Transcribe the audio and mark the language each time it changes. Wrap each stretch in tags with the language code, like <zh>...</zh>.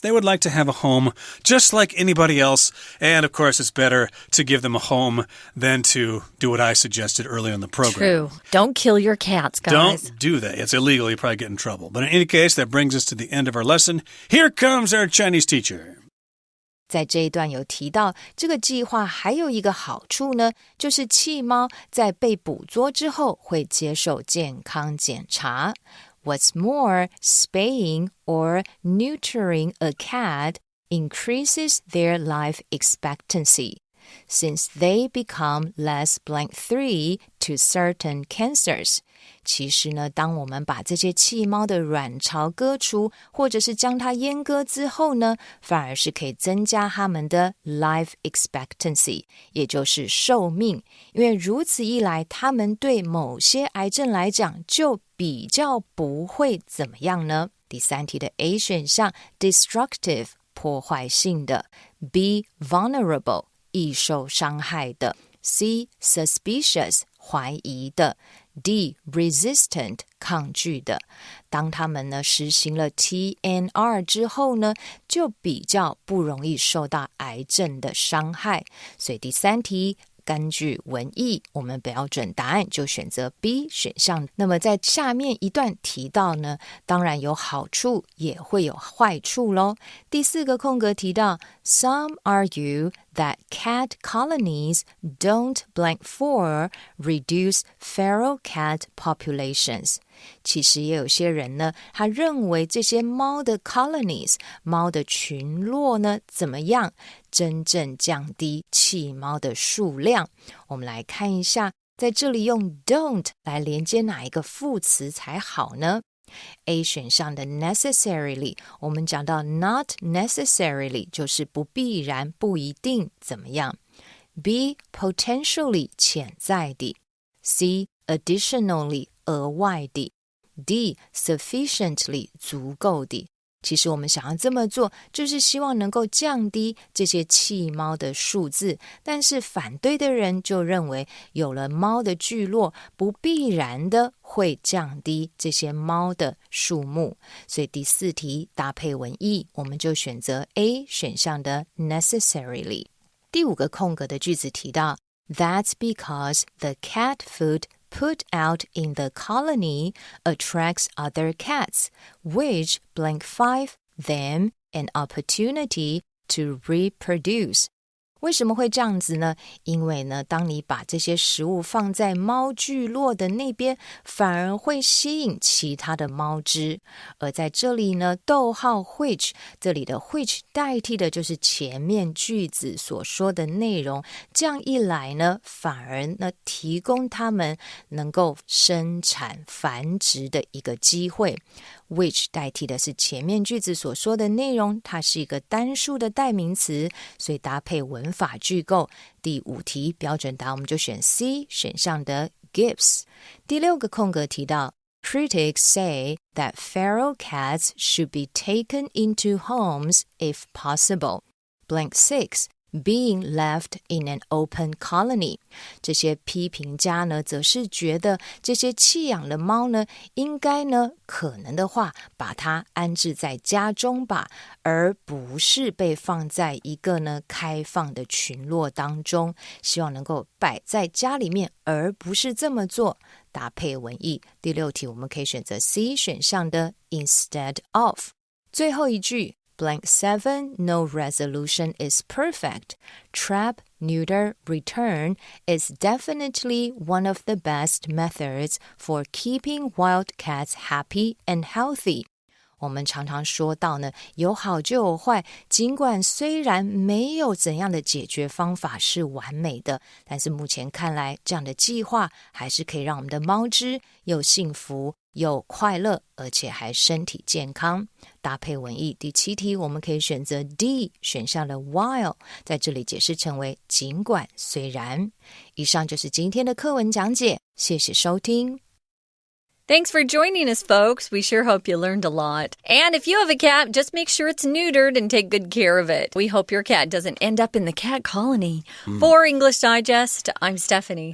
<en>They would like to have a home just like anybody else. And, of course, it's better to give them a home than to do what I suggested earlier in the program. True. Don't kill your cats, guys. Don't do that. It's illegal. You probably get in trouble. But in any case, that brings us to the end of our lesson. Here comes our Chinese teacher.</en> <zh>在这一段有提到，这个计划还有一个好处呢，就是弃猫在被捕捉之后会接受健康检查。</zh> <en>What's more, spaying or neutering a cat increases their life expectancy, since they become less blank-3 to certain cancers.</en> <zh>其实呢，当我们把这些弃猫的卵巢割除，或者是将它阉割之后呢，反而是可以增加它们的 life expectancy， 也就是寿命。因为如此一来，它们对某些癌症来讲就比较不会怎么样呢？第三题的 A 选项 destructive 破坏性的， B vulnerable 易受伤害的， C suspicious 怀疑的， D. resistant 抗拒的。当他们呢实行了 TNR 之后呢，就比较不容易受到癌症的伤害。所以第三题根据文意，我们标准答案就选择 B 选项。那么在下面一段提到呢，当然有好处也会有坏处咯。第四个空格提到</zh> <en>Some argue that cat colonies don't blank for reduce feral cat populations.</en> <zh>其实也有些人呢，他认为这些猫的 colonies 猫的群落呢怎么样真正降低弃猫的数量。我们来看一下，在这里用 don't 来连接哪一个副词才好呢？ A 选项的 necessarily， 我们讲到 not necessarily 就是不必然不一定怎么样。 B potentially 潜在的。 C additionally 额外的。 D sufficiently 足够的。其实我们想要这么做，就是希望能够降低这些弃猫的数字，但是反对的人就认为有了猫的聚落，不必然的会降低这些猫的数目。所以第4题搭配文意，我们就选择 A 选项的 necessarily。第5个空格的句子提到</zh> <en>That's because the cat food put out in the colony attracts other cats, which blank 5 them an opportunity to reproduce.</en> <zh>为什么会这样子呢？因为呢，当你把这些食物放在猫聚落的那边，反而会吸引其他的猫只。而在这里呢，逗号 which 这里的 which 代替的就是前面句子所说的内容，这样一来呢，反而呢提供他们能够生产繁殖的一个机会。 which 代替的是前面句子所说的内容，它是一个单数的代名词，所以搭配文法句构。第5题标准答案我们就选 C 选项的 gives。第6个空格提到</zh> <en>Critics say that feral cats should be taken into homes if possible. Blank 6 being left in an open colony.</en> <zh>这些批评家呢，则是觉得这些弃养的猫呢，应该呢，可能的话，把它安置在家中吧，而不是被放在一个呢开放的群落当中。希望能够摆在家里面，而不是这么做。搭配文意。第6题我们可以选择 C 选项的 instead of。最后一句</zh> <en>Blank 7, no resolution is perfect. Trap, neuter, return is definitely one of the best methods for keeping wild cats happy and healthy.</en> <zh>我们常常说到呢，有好就有坏，尽管虽然没有怎样的解决方法是完美的，但是目前看来，这样的计划还是可以让我们的猫只又幸福又快乐，而且还身体健康。搭配文意。第7题我们可以选择 D 选项的 while， 在这里解释成为尽管虽然。以上就是今天的课文讲解，谢谢收听。</zh> <en>Thanks for joining us, folks. We sure hope you learned a lot. And if you have a cat, just make sure it's neutered and take good care of it. We hope your cat doesn't end up in the cat colony. For English Digest, I'm Stephanie.</en>